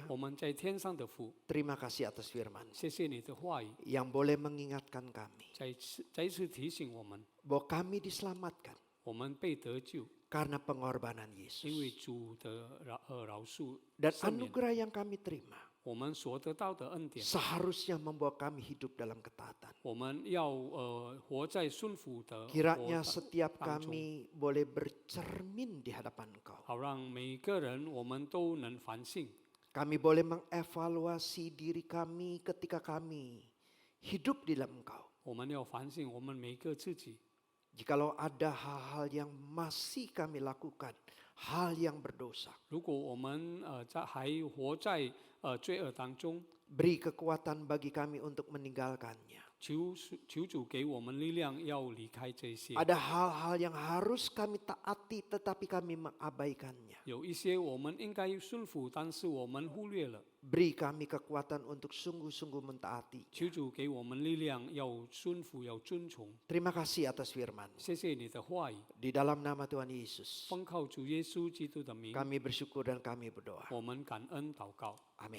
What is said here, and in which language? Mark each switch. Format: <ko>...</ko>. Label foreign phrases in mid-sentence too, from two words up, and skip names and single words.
<zh>我们在天上的父，</zh> <id>terima kasih atas firman</id> <zh>谢谢你的话语，</zh> <id>yang boleh mengingatkan kami</id> <zh>再一次提醒我们，</zh> <id>bahwa kami diselamatkan</id> <zh>我们被得救，</zh> <id>karena pengorbanan</id> <zh>因为</zh> <id>Yesus.</id> <zh>主的饶恕</zh> <id>Dan</id> <zh>赦免，</zh> <id>anugerah yang kami terima</id> <zh>我们所得到的恩典，</zh> <id>seharusnya membawa kami hidup dalam ketaatan.</id> <zh>我们要活在顺服的</zh> <id>Kiranya</id> <zh>活</zh> <id>setiap</id> <zh>当中，</zh> <id>kami boleh bercermin di hadapan Engkau.</id> <zh>好让每个人我们都能反省。</zh> <id>Kami boleh mengevaluasi diri kami ketika kami hidup di dalam Engkau.</id> <zh>我们要反省我们每个自己。</zh> <id>Jikalau ada hal-hal yang masih kami lakukan, hal yang berdosa,</id> <zh>如果我们还活在罪恶当中，</zh> <id>beri kekuatan bagi kami untuk meninggalkannya.</id> <zh>求主给我们力量，要离开这些。</zh> <id>Ada hal-hal yang harus kami taati tetapi kami mengabaikannya.</id> <zh>有一些我们应该顺服，但是我们忽略了。</zh> <id>Beri kami kekuatan untuk sungguh-sungguh mentaati.</id> <zh>求主给我们力量，要顺服，要遵从。</zh> <id>Terima kasih atas firman.</id> <zh>谢谢你的话语，</zh> <id>Di dalam nama Tuhan Yesus,</id> <zh>奉靠主耶稣基督的名，</zh> <id>kami bersyukur dan kami berdoa.</id> <zh>我们感恩祷告，</zh> <id>Amin.</id>